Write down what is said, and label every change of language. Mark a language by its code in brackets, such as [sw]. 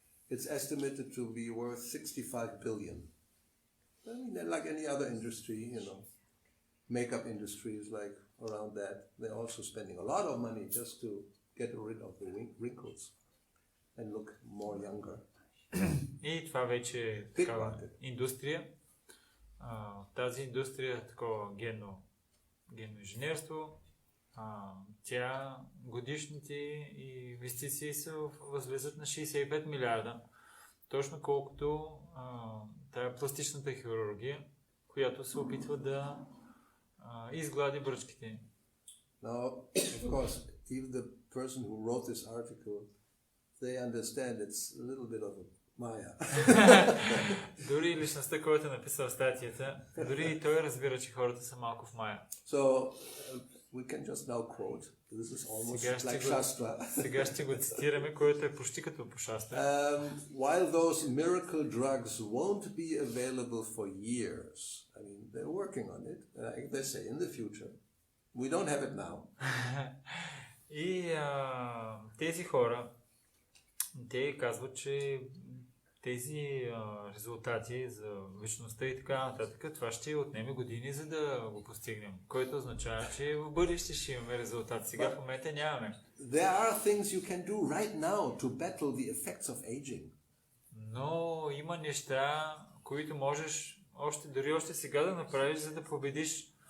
[en] It's estimated to be worth 65 billion. I mean, like any other industry, you know, makeup industry is like around that. They're also spending a lot of money just to get rid of the wrinkles and look more younger. [bg] И това вече е такава индустрия. Тази индустрия, такова генно инженерство, тя годишните инвестиции възлизат на 65 милиарда. Точно колкото тая пластичната хирургия, която се опитва да изглади бръчките. [en] Now, of course, even the person who wrote this article, they understand it's a little bit of a maya. [bg] Дори личността, който е написал статията, дори и той разбира, че хората са малко в мая. [en] So, we can just now quote. This is almost like Shastra. [bg] Сега ще го цитираме, което е почти като по Шастра. [en] While those miracle drugs won't be available for years, I mean, they're working on it, they say in the future. We don't have it now. [bg] И тези хора, те казват, че тези резултати за вечността и така нататък, това ще отнеме години, за да го постигнем. Което означава, че в бъдеще ще имаме резултати. Сега в момента нямаме. [en] There are things you can do right now to battle the effects of aging. [bg] Но има неща, които можеш дори още сега да направиш, за да победиш